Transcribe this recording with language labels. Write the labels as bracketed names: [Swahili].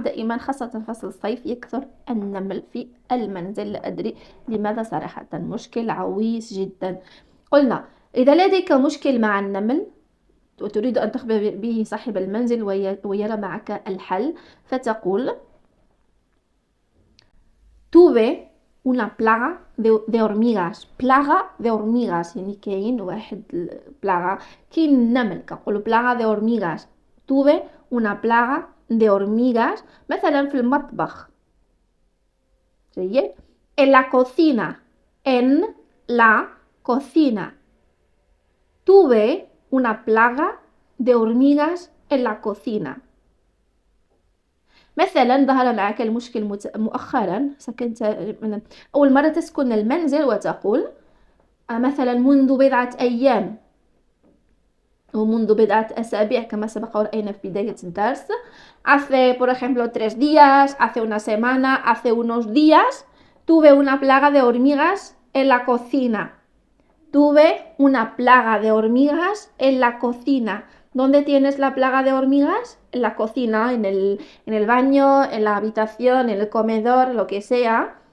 [Arabic] دائما خاصة فصل الصيف يكثر النمل في المنزل، لا أدري لماذا صراحة، مشكل عويص جدا. قلنا إذا لديك مشكل مع النمل وتريد أن تخبر به صاحب المنزل ويرى معك الحل، فتقول [Spanish] tuve una plaga de hormigas. plaga de hormigas [Arabic] يعني كاين واحد [Spanish] plaga، [Arabic] كاين النمل كنقولوا [Spanish] plaga de hormigas. tuve una plaga de hormigas [Arabic] مثلا في المطبخ. [Spanish] جيد. en la cocina. en la cocina. tuve una plaga de hormigas en la cocina. [Arabic] مثلا ظهر معك المشكل مؤخرا، سكنت أول مرة تسكن المنزل وتقول مثلا منذ بضعة أيام ومنذ بضعة أسابيع كما سبق ورأينا في بداية الدرس. [Spanish] Hace, por ejemplo, 3 días, hace una semana, hace unos días, tuve una plaga de hormigas en la cocina. Tuve una plaga de hormigas en la cocina. ¿Dónde tienes la plaga de hormigas? En la cocina, en el baño, en la habitación, en el comedor, lo que sea.